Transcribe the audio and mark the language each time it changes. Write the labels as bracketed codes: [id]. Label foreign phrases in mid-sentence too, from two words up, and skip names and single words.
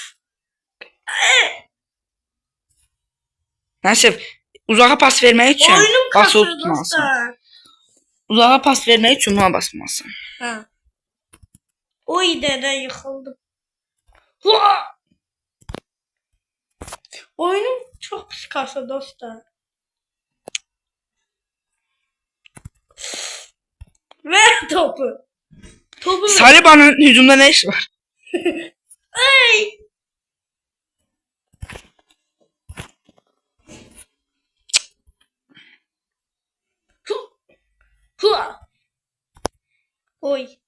[az] Nəsib, uzağa pas vermək üçün basılı tutmalısın. Uzağa pas vermək üçün buna basmalısın. Hə. Oy dədə yıxıldı. Oyunum çox pis kasa dostlar. Ver topu. [tr] Saliba'nın hücumda ne işi var? Ay. Oy.